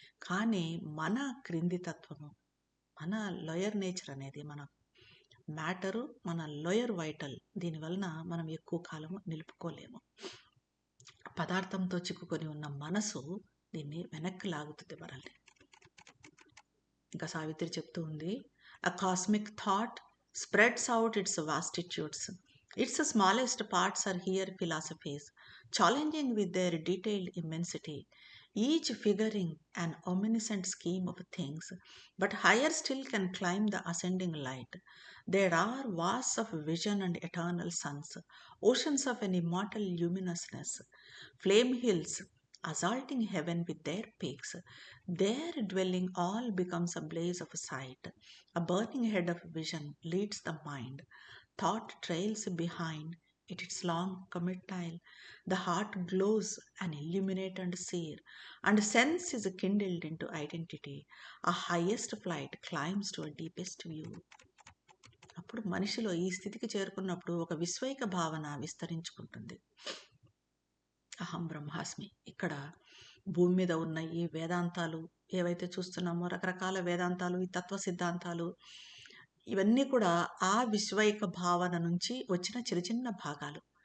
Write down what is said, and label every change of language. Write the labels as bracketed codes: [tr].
[te] కానీ మన క్రింది తత్వము, మన లోయర్ నేచర్ అనేది, మన మ్యాటరు, మన లోయర్ వైటల్, దీనివలన మనం ఎక్కువ కాలం నిలుపుకోలేము. పదార్థంతో చిక్కుకొని ఉన్న మనసు దీన్ని వెనక్కి లాగుతుంది మనల్ని. ఇంకా సావిత్రి చెప్తూ ఉంది, [en] a cosmic thought spreads out its vastitudes. Its smallest parts are here philosophies, challenging with their detailed immensity, each figuring an omniscient scheme of things, but higher still can climb the ascending light. There are vasts of vision and eternal suns, oceans of an immortal luminousness, flame hills assaulting heaven with their peaks. Their dwelling all becomes a blaze of sight. A burning head of vision leads the mind. Thought trails behind, its long committal, the heart glows and illuminate and sear, and sense is kindled into identity. A highest flight climbs to a deepest view. [te] అప్పుడు మనిషిలో ఈ స్థితికి చేరుకున్నప్పుడు ఒక విశ్వైక భావన విస్తరించుకుంటుంది. అహం బ్రహ్మాస్మి. ఇక్కడ భూమి మీద ఉన్న ఈ వేదాంతాలు ఏవైతే చూస్తున్నామో, రకరకాల వేదాంతాలు, ఈ తత్వ సిద్ధాంతాలు, ఇవన్నీ కూడా ఆ విశ్వైక భావన నుంచి వచ్చిన చిన్న చిన్న భాగాలు.